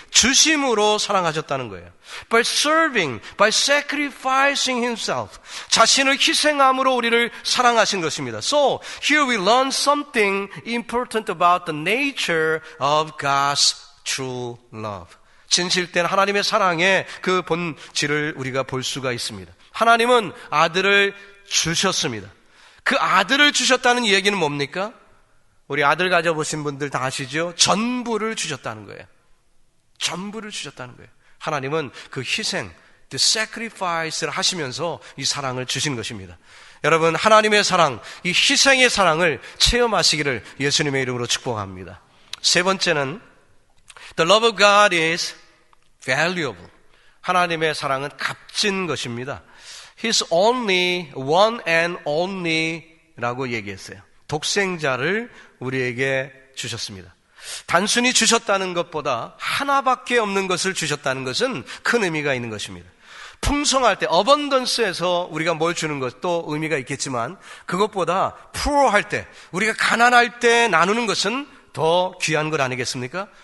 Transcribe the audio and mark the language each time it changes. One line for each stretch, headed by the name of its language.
Korean: 주심으로 사랑하셨다는 거예요.
English: By serving, by sacrificing Himself.
Korean: 자신을 희생함으로 우리를 사랑하신 것입니다.
English: So, here we learn something important about the nature of God's true love.
Korean: 진실된 하나님의 사랑의 그 본질을 우리가 볼 수가 있습니다. 하나님은 아들을 주셨습니다. 그 아들을 주셨다는 얘기는 뭡니까? 우리 아들 가져보신 분들 다 아시죠? 전부를 주셨다는 거예요. 전부를 주셨다는 거예요. 하나님은 그 희생,
English: the sacrifice
Korean: 를 하시면서 이 사랑을 주신 것입니다. 여러분, 하나님의 사랑, 이 희생의 사랑을 체험하시기를 예수님의 이름으로 축복합니다. 세 번째는
English: the love of God is valuable.
Korean: 하나님의 사랑은 값진 것입니다.
English: His only, one and only
Korean: 라고 얘기했어요. 독생자를 우리에게 주셨습니다. 단순히 주셨다는 것보다 하나밖에 없는 것을 주셨다는 것은 큰 의미가 있는 것입니다. 풍성할 때, 어번던스에서 우리가 뭘 주는 것도 의미가 있겠지만 그것보다 푸어할 때, 우리가 가난할 때 나누는 것은 더 귀한 것 아니겠습니까?